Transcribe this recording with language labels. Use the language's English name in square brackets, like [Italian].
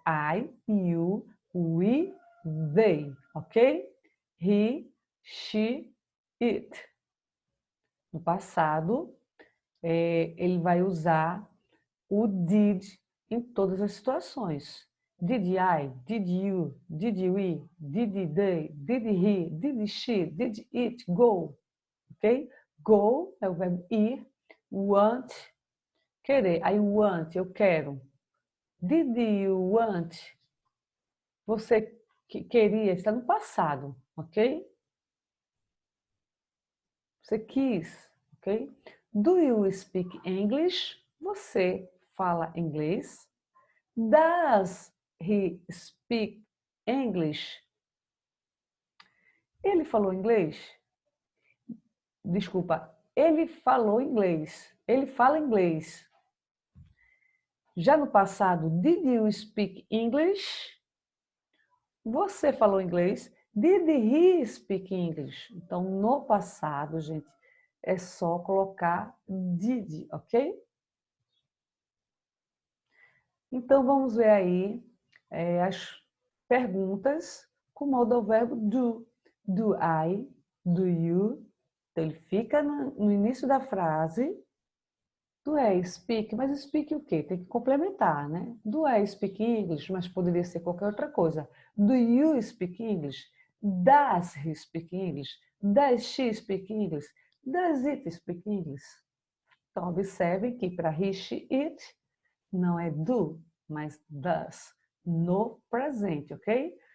[English] I, you, we, they, ok? He, she, it. [Portuguese] No passado, ele vai usar o did em todas as situações. [English] Did I, did you, did we, did they, did he, did she, did it go, ok? [Portuguese] Go é o verbo ir, want, querer. [English] I want, [Portuguese] eu quero. [English] Did you want? [Portuguese] Você queria, está no passado, ok? Você quis, ok? [English] Do you speak English? [Portuguese] Você fala inglês? [English] Does he speak English? [Portuguese] Ele falou inglês? Desculpa, ele falou inglês. Ele fala inglês. Já no passado, [English] did you speak English? [Portuguese] Você falou inglês? [English] Did he speak English? [Portuguese] Então, no passado, gente, é só colocar did, ok? Então, vamos ver aí as perguntas com o modo verbo do. [English] Do I, do you. [Portuguese] Então, ele fica no início da frase. [English] Do I speak, mas speak o quê? [Portuguese] Tem que complementar, né? [English] Do I speak English, [Portuguese] mas poderia ser qualquer outra coisa. [English] Do you speak English? Does he speak English? Does she speak English? Does it speak English? [Portuguese] Então, observem que para he, she, it, não é do, mas does, no presente, ok?